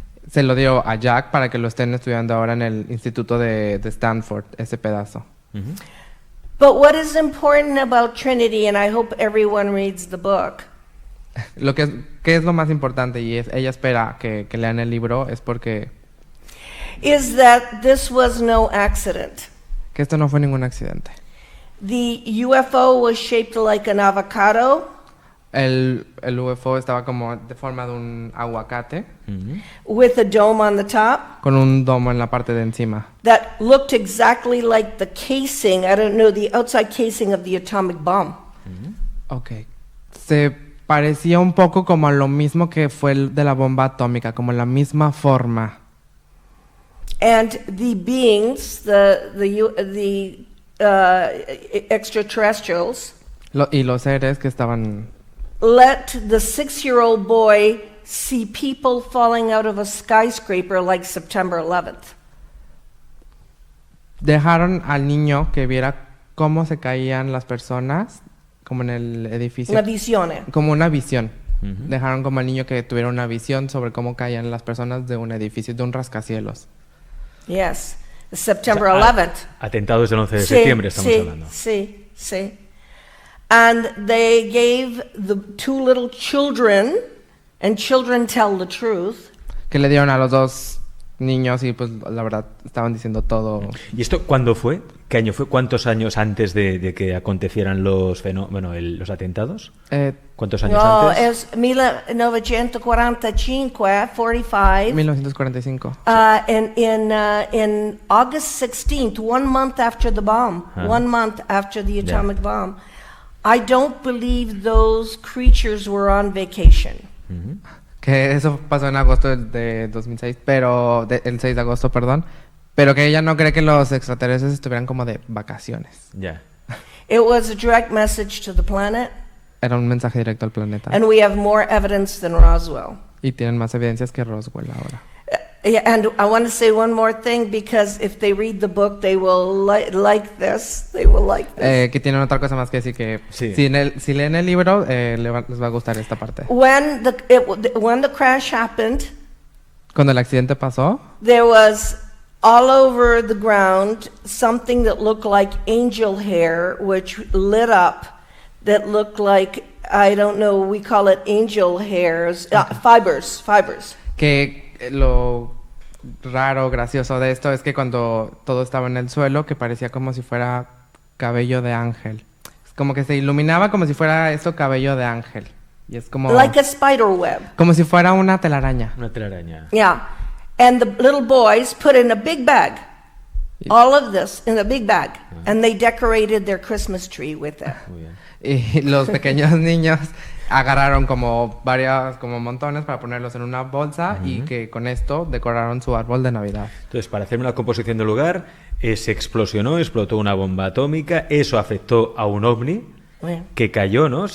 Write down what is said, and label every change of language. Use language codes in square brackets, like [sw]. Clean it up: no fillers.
[es] Se lo dio a Jack para que lo estén estudiando ahora en el instituto de Stanford, ese pedazo. [en] But what is important about Trinity, and I hope everyone reads the book, [es] ¿Qué es lo más importante? Y ella espera que lean el libro, es porque... [en] is that this was no accident. [es] Que esto no fue ningún accidente. [en] The UFO was shaped like an avocado. [es] El UFO estaba como de forma de un aguacate. [en] With a dome on the top. [es] Con un domo en la parte de encima. [en] That looked exactly like the casing, I don't know, the outside casing of the atomic bomb. Okay. [es] Se parecía un poco como a lo mismo que fue el de la bomba atómica, como la misma forma. [en] And the beings, the extraterrestrials, [es] Y los seres que estaban... [en] let the 6-year-old boy see people falling out of a skyscraper like September 11th. [es] Dejaron al niño que viera cómo se caían las personas, como en el edificio. [it] Una visione. [es] Como una visión. Dejaron como al niño que tuviera una visión sobre cómo caían las personas de un edificio, de un rascacielos. [en] Yes, September 11th. [es] Atentados del 11 de septiembre estamos hablando. Sí. [en] And they gave the two little children, and children tell the truth. [es] Que le dieron a los dos niños y pues la verdad estaban diciendo todo. ¿Y esto cuándo fue? ¿Qué año fue? ¿Cuántos años antes de que acontecieran los atentados? ¿Cuántos años No, antes? es 1945, 45. 1945. [en] In August 16th, 1 month after the bomb, 1 month after the atomic bomb, I don't believe those creatures were on vacation. [es] Que eso pasó en agosto de 2006, pero el 6 de agosto, perdón. Pero que ella no cree que los extraterrestres estuvieran como de vacaciones. Ya. [en] It was a direct message to the planet. [es] Era un mensaje directo al planeta. [en] And we have more evidence than Roswell. [es] Y tienen más evidencias que Roswell ahora. [en] And I want to say one more thing, because if they read the book, they will like this. They will like this. [es] Que tienen otra cosa más que decir, que Sí. si leen el libro, les va a gustar esta parte. [en] When the crash happened, [es] Cuando el accidente pasó, [en] there was all over the ground something that looked like angel hair, which lit up, that looked like, I don't know, we call it angel hairs, fibers. [es] que lo raro, gracioso de esto es que cuando todo estaba en el suelo, que parecía como si fuera cabello de ángel. Como que se iluminaba como si fuera eso cabello de ángel. Y es como... [en] Like a spider web. [es] Como si fuera una telaraña. Una telaraña. [en] Yeah. And the little boys put in a big bag, all of this in a big bag, and they decorated their Christmas tree with it. [es] Muy bien. Y los pequeños niños agarraron como montones para ponerlos en una bolsa y que con esto decoraron su árbol de Navidad. Entonces, para hacer una composición del lugar, se explotó una bomba atómica, eso afectó a un ovni que cayó, ¿no?